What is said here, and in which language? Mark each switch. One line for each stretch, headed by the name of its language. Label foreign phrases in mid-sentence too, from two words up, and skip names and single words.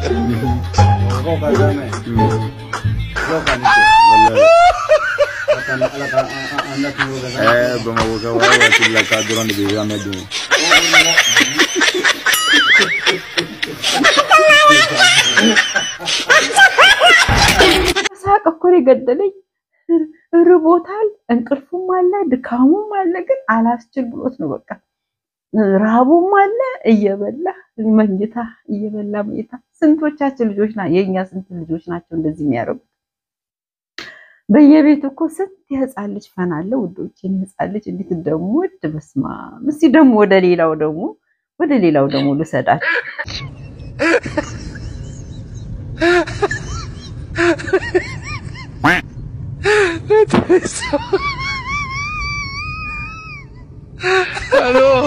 Amharic: Bamabuka wawe kila kadron de biya medu ሳቅ እኮ ገደለኝ ርቦታል እንቅልፉም አለ ድካሙም አለ ግን አላስችል ብሎት ነው በቃ ራቡም አለ እየበላ መኝታ ስንቶቻችን ልጆች የኛ ስንት ልጆች ናቸው እንደዚህ የሚያረጉት በየቤቱ እኮ ስንት የህፃን ልጅ ፈናለ ውዶቼ የህፃን ልጅ እንዴት እንደምወድ በስማ እስቲ ደግሞ ወደ ሌላው ደግሞ ልሰዳችሁ Aló.